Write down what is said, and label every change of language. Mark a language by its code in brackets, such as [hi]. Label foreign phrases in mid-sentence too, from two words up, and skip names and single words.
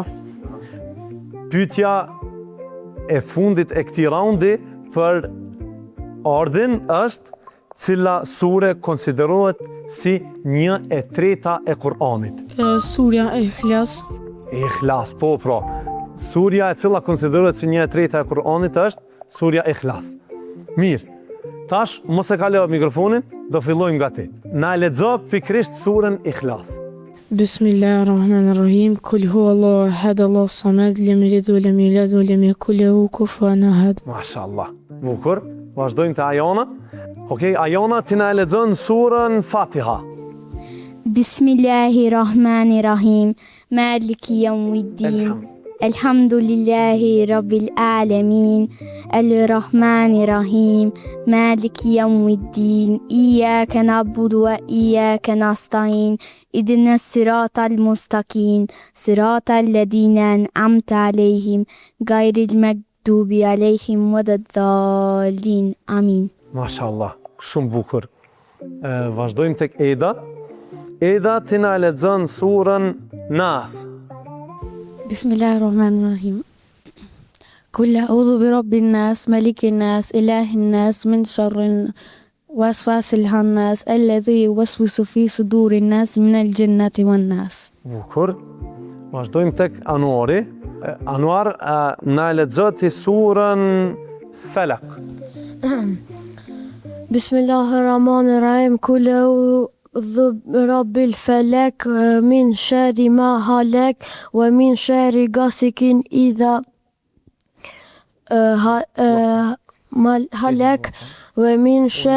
[sq] Pyetja e fundit e këtij raundi për Ardin është cila sure konsiderohet si 1/3 e Kur'anit? Surja e Ikhlas. Ikhlas, po, pra. Surja e cila konsiderohet si 1/3 e Kur'anit është surja Ikhlas. Mirë, tash mos e kalo mikrofonin, do fillojmë nga ti. Na lexo pikrisht surën Ikhlas. [ar] بسم الله الرحمن الرحيم قل هو الله أحد الله الصمد لم يلد ولم يولد ولم يكن له كفوا أحد. Mashallah. [sq] Bukur. Vazhdojmë te Ajona. Okej, Ajona, ti na lexon surën Fatiha. [ar] بسم الله الرحمن الرحيم. مالك يوم الدين. الحمد لله رب العالمين. الرحمن الرحيم مالك يوم الدين. إياك نعبد وإياك نستعين. اهدنا الصراط المستقيم صراط الذين أنعمت عليهم. غير المغضوب عليهم ولا الضالين. Amin. [sq] Mashallah, shumë bukur. Vazhdojmë tek Eda. Eda, ti na lexon surën Nas. [ar] بسم الله الرحمن الرحيم. قل أعوذ برب الناس ملك الناس إله الناس من شر الوسواس الخناس الذي يوسوس في صدور الناس من الجنة والناس. [sq] Bukur. Vazhdojmë tek Anuari. Anuar, na lexo ti surën Falaq. [ar] بسم الله الرحمن الرحيم. قل أعوذ برب الفلق من شر ما خلق ومن شر غاسق إذا خلق ومن